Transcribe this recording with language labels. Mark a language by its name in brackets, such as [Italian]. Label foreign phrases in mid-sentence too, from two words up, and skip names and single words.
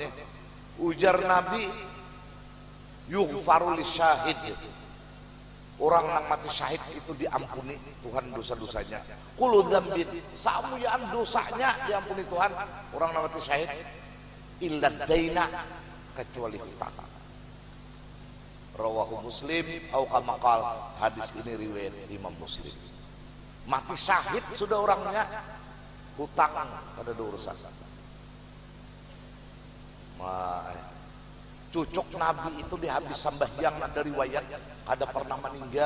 [Banjar] Ujar Nabi, [Arabic] yughfaru lisyahid. [Banjar] Orang yang mati syahid itu diampuni Tuhan dosa-dosanya. [Arabic] Kullu dzambin, [Banjar] samuyaan dosanya diampuni Tuhan orang yang mati syahid. [Arabic] Illa daina, [Banjar] kecuali hutang. [Arabic] Rawahu Muslim au kama qal, [Banjar] hadis ini riwayat Imam Muslim. Mati syahid sudah orangnya, hutang pada urusan. Cucuk Nabi itu dihabis sambahyang dari riwayat ada pernah meninggal.